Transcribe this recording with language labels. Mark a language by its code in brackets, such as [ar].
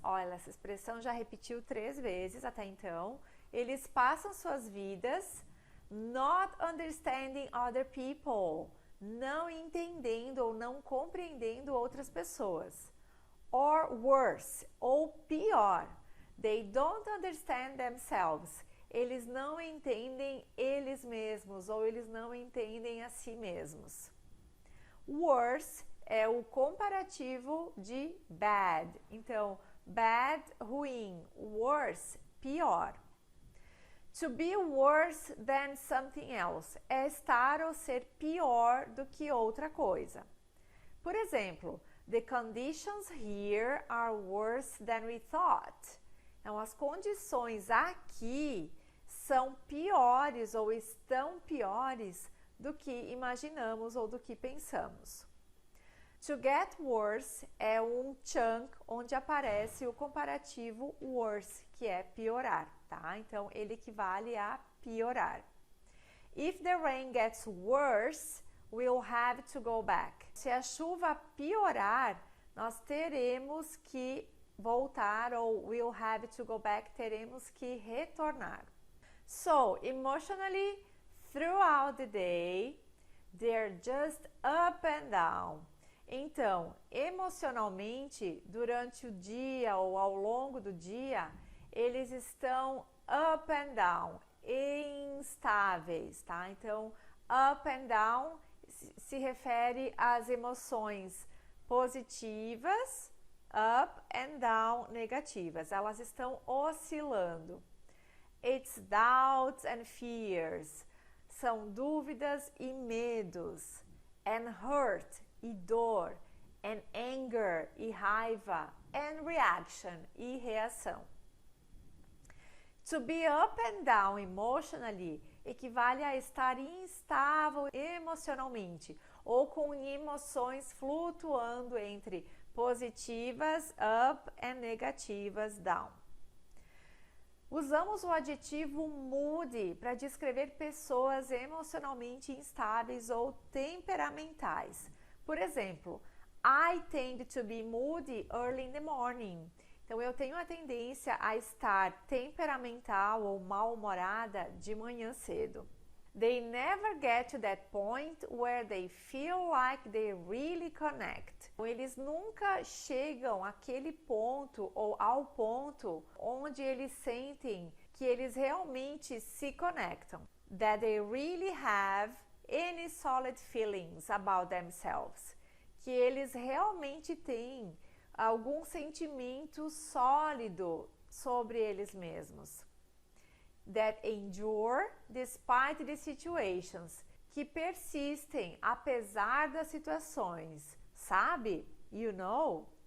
[pt] Olha, essa expressão já repetiu 3 vezes até então. Eles passam suas vidas [en] not understanding other people. [pt] Não entendendo ou não compreendendo outras pessoas. [en] Or worse, [pt] ou pior. [en] They don't understand themselves. [pt] Eles não entendem eles mesmos ou eles não entendem a si mesmos. Worse é o comparativo de bad. Então, bad, ruim. Worse, pior. [en] To be worse than something else [pt] é estar ou ser pior do que outra coisa. Por exemplo, [en] the conditions here are worse than we thought. [pt] Então, as condições aqui são piores ou estão piores do que imaginamos ou do que pensamos. [en] To get worse [pt] é um chunk onde aparece o comparativo worse, que é piorar, tá? Então, ele equivale a piorar. [en] If the rain gets worse, we'll have to go back. [pt] Se a chuva piorar, nós teremos que voltar, ou [en] we'll have to go back, [pt] teremos que retornar. [en] So, emotionally, throughout the day, they're just up and down. [pt] Então, emocionalmente, durante o dia ou ao longo do dia, eles estão [en] up and down, [pt] instáveis, tá? Então, [en] up and down [pt] se refere às emoções positivas, up and down, negativas. Elas estão oscilando. [en] It's doubts and fears. [pt] São dúvidas e medos. [en] And hurt, [pt] e dor. [en] And anger, [pt] e raiva. [en] And reaction, [pt] e reação. [en] To be up and down emotionally [pt] equivale a estar instável emocionalmente ou com emoções flutuando entre positivas, up, e negativas, down. Usamos o adjetivo moody para descrever pessoas emocionalmente instáveis ou temperamentais. Por exemplo, [en] I tend to be moody early in the morning. [pt] Então, eu tenho a tendência a estar temperamental ou mal-humorada de manhã cedo. [en] They never get to that point where they feel like they really connect. [pt] Eles nunca chegam àquele ponto ou ao ponto onde eles sentem que eles realmente se conectam. [en] That they really have any solid feelings about themselves. [pt] Que eles realmente têm algum sentimento sólido sobre eles mesmos. [en] That endure despite the situations, [pt] que persistem apesar das situações, sabe? [en] You know?